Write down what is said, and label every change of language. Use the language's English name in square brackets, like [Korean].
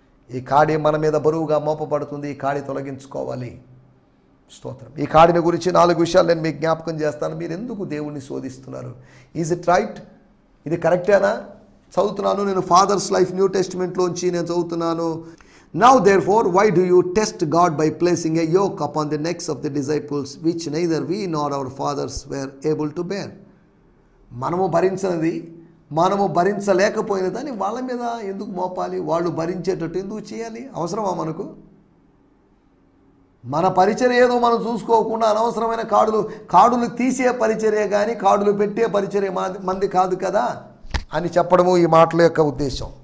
[Telugu] ఈ కాడి మన మీద బరువుగా మోపబడుతుంది. ఈ కాడి తొలగించుకోవాలి. స్తోత్రం. ఈ కాడిని గురించి 4 విషయాలు నేను మీకు జ్ఞాపకం చేస్తాను. మీరు ఎందుకు దేవుణ్ణి శోధిస్తున్నారు? [English] Is it right? [Telugu] ఇది కరెక్టేనా? చదువుతున్నాను నేను ఫాదర్స్ లైఫ్ న్యూ టెస్టిమెంట్లోంచి నేను చదువుతున్నాను. [English] Now therefore why do you test God by placing a yoke upon the necks of the disciples which neither we nor our fathers were able to bear? [Telugu] మనము భరించలేకపోయిన దాన్ని వాళ్ళ మీద ఎందుకు మోపాలి? వాళ్ళు భరించేటట్టు ఎందుకు చేయాలి? అవసరమా మనకు? మన పరిచర్య ఏదో మనం చూసుకోకుండా అనవసరమైన కాడులు తీసే పరిచర్య కానీ కాడులు పెట్టే పరిచర్య మంది కాదు కదా అని చెప్పడము ఈ మాటల యొక్క ఉద్దేశం.